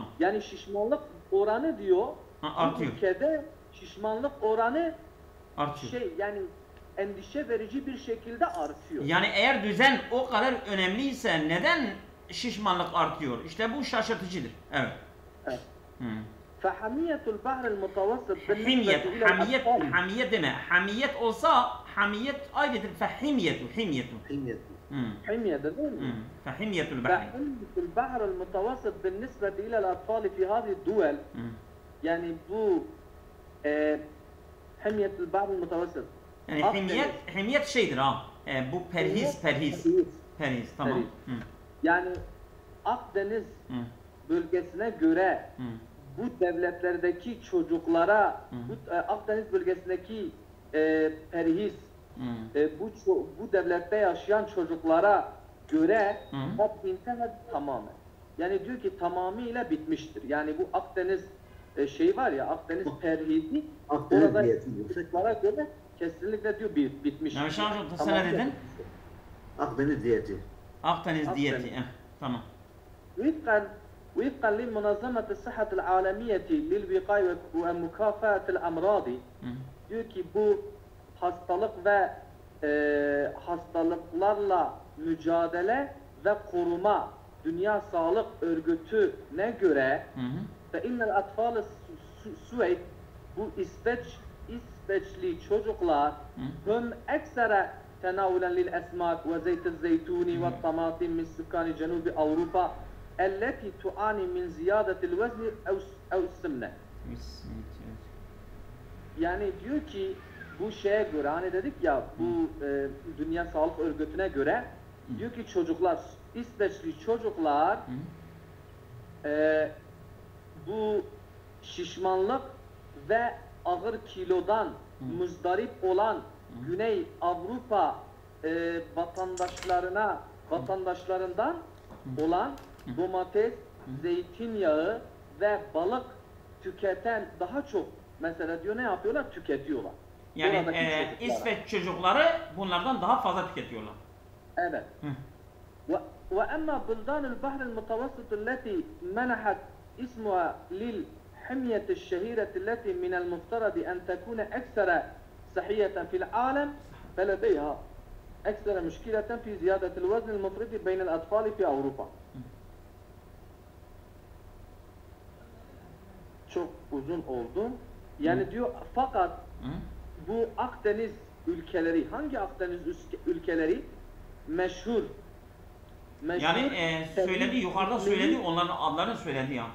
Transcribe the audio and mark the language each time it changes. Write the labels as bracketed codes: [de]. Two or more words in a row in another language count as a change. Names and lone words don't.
[tr] Yani şişmanlık oranı diyor. Artıyor. Bu ülkede şişmanlık oranı artıyor. Şey yani endişe verici bir şekilde artıyor. Yani eğer düzen o kadar önemliyse neden şişmanlık artıyor? İşte bu şaşırtıcıdır. Evet. Evet. [ar] فحمية البحر المتوسط [tr] hamiyet deme. Hamiyet olsa hamiyet ayrıdır. Himyetu. حمية değil mi? [ar] فحمية البحر. فحمية البحر المتوسط بالنسبة إلى الأطفال في هذه الدول [tr] yani bu [ar] حمية البحر المتوسط [tr] yani himyet şeydir ha. Bu perhiz tamam. Yani Akdeniz bölgesine göre bu devletlerdeki çocuklara, bu Akdeniz bölgesindeki perhiz, bu devlette yaşayan çocuklara göre internet tamamen. Yani diyor ki tamamıyla bitmiştir. Yani bu Akdeniz şey var ya, Akdeniz perhizi orada çocuklara göre kesinlikle diyor bitmiş. Yani Şahcığım sen ne dedin? Akdeniz diyeti. Akdeniz diyeti. Tamam. [ar] وفقا لمنظمة الصحة العالمية للوقاية ومكافحة الأمراض [tr] diyor ki bu hastalık ve hastalıklarla mücadele ve koruma Dünya Sağlık Örgütü'ne göre [ar] فإن الأطفال السويد [tr] bu İsveçli çocuklar [ar] هم أكثر تناولا للأسماك وزيت الزيتون والطماطم من سكان جنوب أوروبا التي تعاني من زيادة الوزن أو السمنة. [tr] Yani diyor ki bu şeye göre hani dedik ya bu Dünya Sağlık Örgütü'ne göre diyor ki çocuklar İsveçli çocuklar bu şişmanlık ve ağır kilodan muzdarip olan Güney Avrupa vatandaşlarından olan domates, zeytinyağı ve balık tüketen daha çok mesela diyor ne yapıyorlar? Tüketiyorlar. Yani İsveç çocukları bunlardan daha fazla tüketiyorlar. Evet. [ar] وأما بلدان البحر المتوسط التي منحت اسمها للحمية الشهيرة التي من المفترض أن تكون أكثر صحية في العالم فلديها أكثر مشكلة في زيادة الوزن المفرط بين الأطفال في أوروبا. [tr] Çok uzun oldu. Yani diyor fakat bu Akdeniz ülkeleri, hangi Akdeniz ülkeleri meşhur yani söyledi, yukarıda söyledi, onların adlarını söyledi ya.